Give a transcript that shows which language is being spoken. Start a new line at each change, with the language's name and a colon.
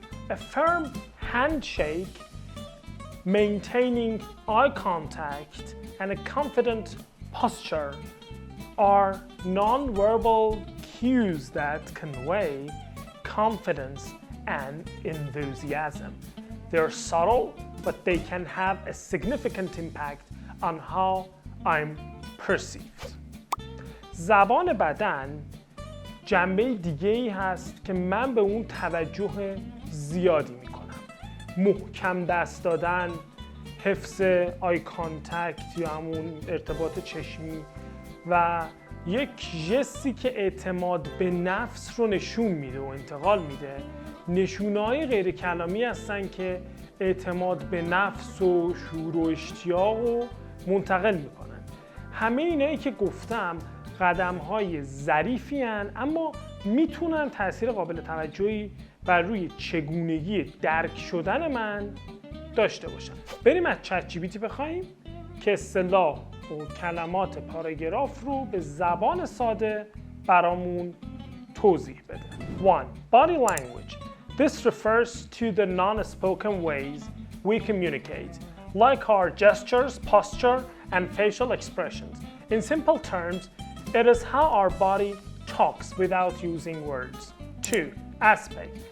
English: A firm handshake, maintaining eye contact, and a confident posture are non-verbal cues that convey confidence and enthusiasm. They're subtle, but they can have a significant impact on how I'm perceived.
Persian: زبان بدن جنبه دیگه‌ای هست که من به اون توجه زیادی میکنم. محکم دست دادن، حفظ آی کانتکت یا همون ارتباط چشمی و یک ژستی که اعتماد به نفس رو نشون میده و انتقال میده، نشونه‌های غیر کلامی هستن که اعتماد به نفس و شور و اشتیاق رو منتقل میکنن. همه اینایی که گفتم قدم‌های ظریفی هن، اما میتونن تأثیر قابل توجهی بر روی چگونگی درک شدن من داشته باشن. بریم از چت جی پی تی بخوایم که اصطلاح و کلمات پاراگراف رو به زبان ساده برامون توضیح بده.
English: 1. Body language. This refers to the non-spoken ways we communicate, like our gestures, posture, and facial expressions. In simple terms, it is how our body talks without using words. 2. Aspect.